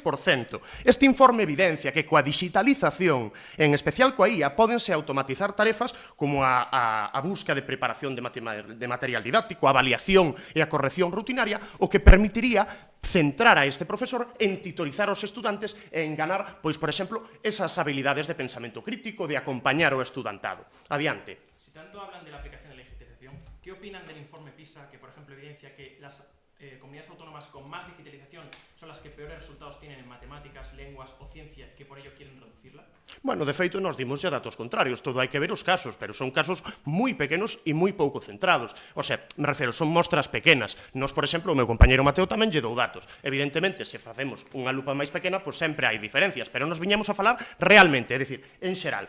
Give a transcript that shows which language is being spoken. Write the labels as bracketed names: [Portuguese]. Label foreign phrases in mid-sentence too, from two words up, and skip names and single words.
[Galician] Este informe evidencia que coa digitalización, en especial coa IA, pódense automatizar tarefas como a busca de preparación de material didáctico, a avaliación e a corrección rutinaria, o que permitiría centrar a este profesor en titorizar aos estudantes e en ganar, pois, por exemplo, esas habilidades de pensamento crítico, de acompañar o estudantado. Adiante. [Spanish] Si tanto hablan de la aplicación de la digitalización, ¿qué opinan del informe PISA que, por ejemplo, evidencia que las comunidades autónomas con más digitalización son las que peores resultados tienen en matemáticas, lenguas o ciencia, que por ello quieren reducirla? [Galician] Bueno, de feito, [Spanish] nos dimos ya [Galician] datos contrarios. Todo hai que ver os casos, pero son casos moi pequenos e moi pouco centrados. [Spanish] O sea, [Galician] me refiro, son mostras pequenas. Nos, por exemplo, o meu compañeiro Mateo tamén lle dou datos. Evidentemente, se facemos unha lupa máis pequena, pois sempre hai diferencias, pero nos viñamos a falar realmente, é dicir, en xeral.